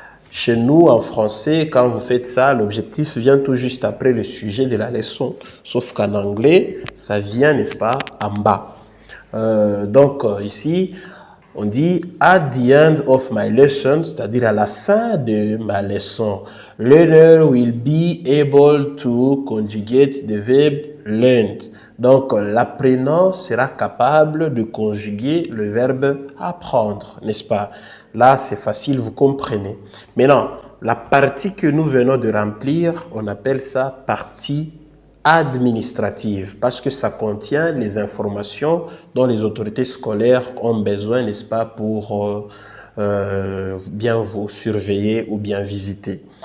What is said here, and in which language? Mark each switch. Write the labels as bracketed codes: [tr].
[fr] Chez nous, en français, quand vous faites ça, l'objectif vient tout juste après le sujet de la leçon. Sauf qu'en anglais, ça vient, n'est-ce pas, en bas. Donc, ici, On dit [en] at the end of my lesson, [fr] c'est-à-dire à la fin de ma leçon. [en] Learner will be able to conjugate the verb learned. [fr] Donc, l'apprenant sera capable de conjuguer le verbe apprendre, n'est-ce pas? Là, c'est facile, vous comprenez. Maintenant, la partie que nous venons de remplir, on appelle ça partie administrative parce que ça contient les informations dont les autorités scolaires ont besoin, n'est-ce pas, pour bien vous surveiller ou bien visiter.